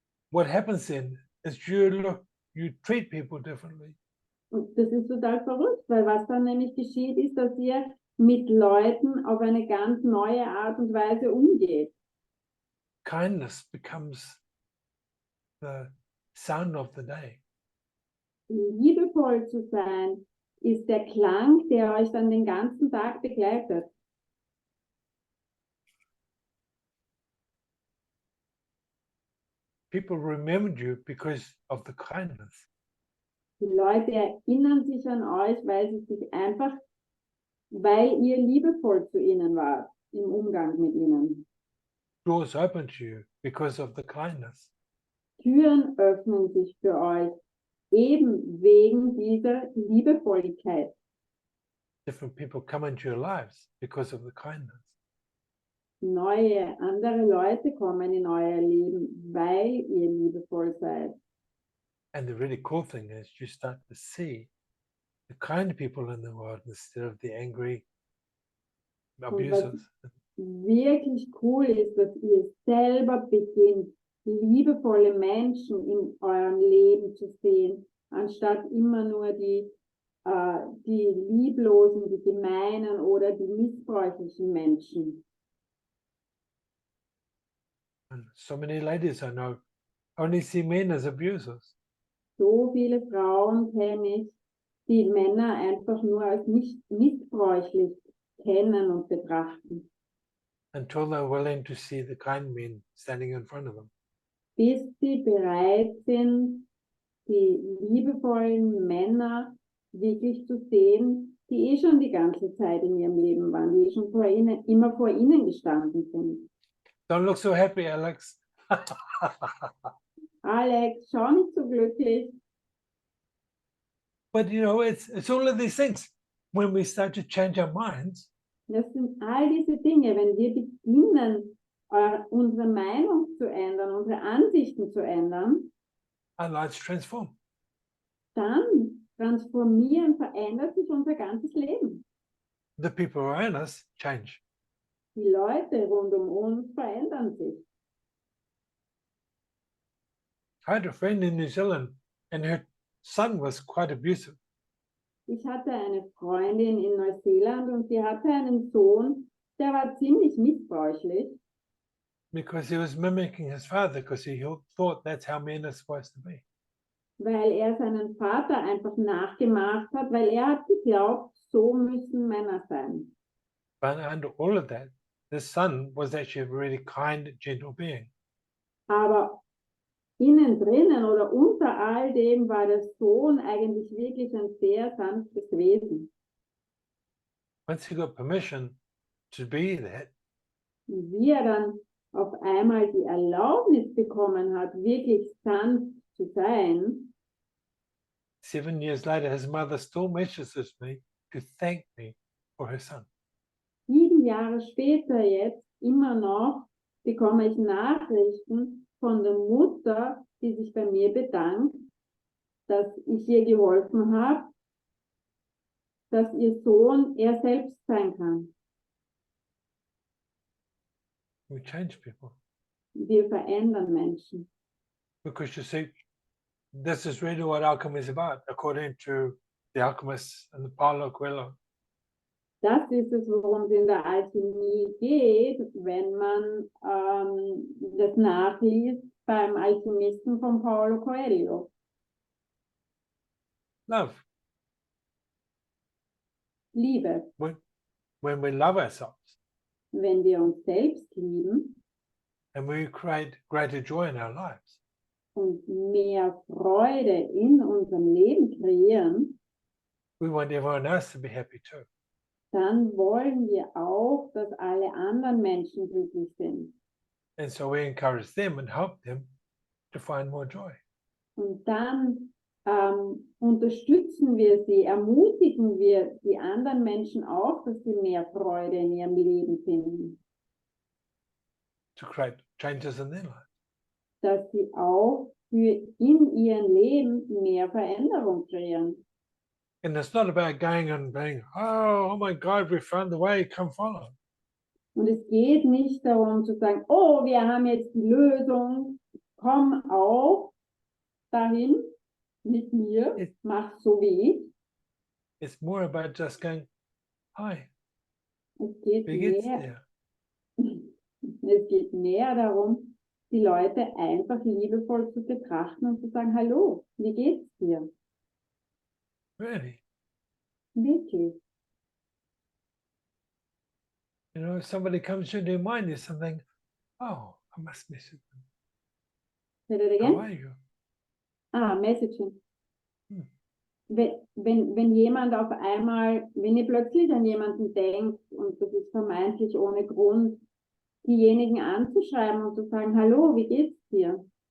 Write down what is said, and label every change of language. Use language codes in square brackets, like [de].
[en] What happens then is you treat people differently. [de] Und das ist total verrückt, weil was dann nämlich geschieht, ist, dass ihr mit Leuten auf eine ganz neue Art und Weise umgeht. [en] Kindness becomes the sound of the day. [de] Liebevoll zu sein, ist der Klang, der euch dann den ganzen Tag begleitet. [en] People remembered you because of the kindness. [de] Die Leute erinnern sich an euch, weil ihr liebevoll zu ihnen wart im Umgang mit ihnen. [en] Doors open to you because of the kindness. [de] Türen öffnen sich für euch, eben wegen dieser Liebevolligkeit. [en] Different people come into your lives because of the kindness. [de] Andere Leute kommen in euer Leben, weil ihr liebevoll seid. [en] And the really cool thing is you start to see the kind people in the world instead of the angry abusers. [de] Wirklich cool ist, dass ihr selber beginnt, liebevolle Menschen in eurem Leben zu sehen, anstatt immer nur die lieblosen, die gemeinen oder die missbräuchlichen Menschen. [en] And so many ladies I know only see men as abusers. [de] So viele Frauen kenne ich, die Männer einfach nur als nicht missbräuchlich kennen und betrachten, [en] Until they're willing to see the kind men standing in front of them. [de] bis sie bereit sind, die liebevollen Männer wirklich zu sehen, die schon die ganze Zeit in ihrem Leben waren, die schon immer vor ihnen gestanden sind. [en] Don't look so happy, Alex. [de] Alex, schau nicht so glücklich. [en] But you know, it's all of these things. When we start to change our minds, [de] Das sind all diese Dinge, wenn wir beginnen, unsere Meinung zu ändern, unsere Ansichten zu ändern, [en] our lives transform. [de] dann verändert sich unser ganzes Leben. [en] The people around us change. [de] Die Leute rund um uns verändern sich. [en] I had a friend in New Zealand and her son was quite abusive. [de] Ich hatte eine Freundin in Neuseeland und sie hatte einen Sohn, der war ziemlich missbräuchlich, [en] Because he was mimicking his father because he thought that's how men are supposed to be. [de] weil er seinen Vater einfach nachgemacht hat, weil er hat geglaubt, so müssen Männer sein. [en] But under all of that, the son was actually a really kind, gentle being. [de] Aber innen drinnen oder unter all dem war der Sohn eigentlich wirklich ein sehr sanftes Wesen. [en] Once he got permission to be that, [de] Und wie er dann auf einmal die Erlaubnis bekommen hat, wirklich sanft zu sein, [en] 7 years later, his mother still messages me to thank me for her son. [de] 7 Jahre später jetzt immer noch bekomme ich Nachrichten von der Mutter, die sich bei mir bedankt, dass ich ihr geholfen habe, dass ihr Sohn er selbst sein kann. [en] We change people. [de] Wir verändern Menschen. [en] Because you see, this is really what alchemy is about, according to the alchemists and the Paulo Coelho. [de] Das ist es, worum es in der Alchemie geht, wenn man das nachliest beim Alchemisten von Paulo Coelho. [en] Love. [de] Liebe. [en] When we love ourselves [de] Wenn wir uns selbst lieben [en] and we create greater joy in our lives, [de] und mehr Freude in unserem Leben kreieren, [en] we want everyone else to be happy too. [de] dann wollen wir auch, dass alle anderen Menschen glücklich sind. [en] And so we encourage them and help them to find more joy. [de] Und dann unterstützen wir sie, ermutigen wir die anderen Menschen auch, dass sie mehr Freude in ihrem Leben finden. [en] To create changes in their life. [de] Dass sie auch in ihrem Leben mehr Veränderung kreieren. [en] And it's not about going and being, oh my God, we found the way, come follow. [de] Und es geht nicht darum zu sagen, oh, wir haben jetzt die Lösung, komm auch dahin mit mir, mach so wie ich. [en] It's more about just going, hi, [de] Es geht wie geht's mehr, dir? es geht mehr darum, die Leute einfach liebevoll zu betrachten und zu sagen, hallo, wie geht's dir? [en] Really? [de] Wirklich. [en] You know, if somebody comes into your mind, there's something, oh, I must message them. Say that How again? are you? Messaging. Hm. [de] Wenn jemand auf einmal, wenn ihr plötzlich an jemanden denkt und das ist vermeintlich ohne Grund, diejenigen anzuschreiben und zu sagen, hallo, wie geht's dir?